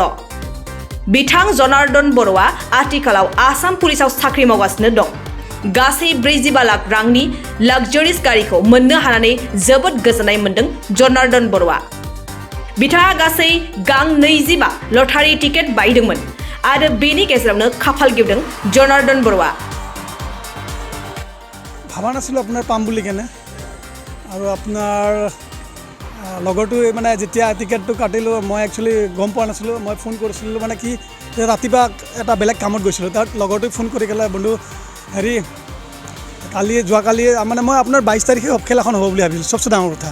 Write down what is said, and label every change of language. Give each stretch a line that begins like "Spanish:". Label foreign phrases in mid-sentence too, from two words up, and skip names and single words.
Bodo: बिथां जनार्दन बर'आ आथिखालाव आसाम पुलिसाव साख्रि मावगासिनो दं। गासै 45 लाख रांनि लाक्जारियास गारिखौ मोननो हानानै जोबोद गोजोननाय मोनदों जनार्दन बर'आ। बिथाङा गासै गां 25 लटारि टिकेट बायदोंमोन आरो बेनि गेजेरावनो खाफाल गेवदों जनार्दन बर'आ।
Assamese: ভাবা নাছিলোঁ আপোনাৰ পাম বুলি কেনে আৰু আপোনাৰ লগৰটো মানে যেতিয়া টিকেটটো কাটিলোঁ মই একচুৱেলি গম পোৱা নাছিলোঁ। মই ফোন কৰিছিলোঁ মানে কি ৰাতিপুৱা এটা বেলেগ কামত গৈছিলোঁ, তাত লগৰটোক ফোন কৰি ক'লে বন্ধু হেৰি যোৱাকালি মানে মই আপোনাৰ 22 তাৰিখে খেলাখন হ'ব বুলি ভাবিছিলোঁ, চবচে ডাঙৰ কথা।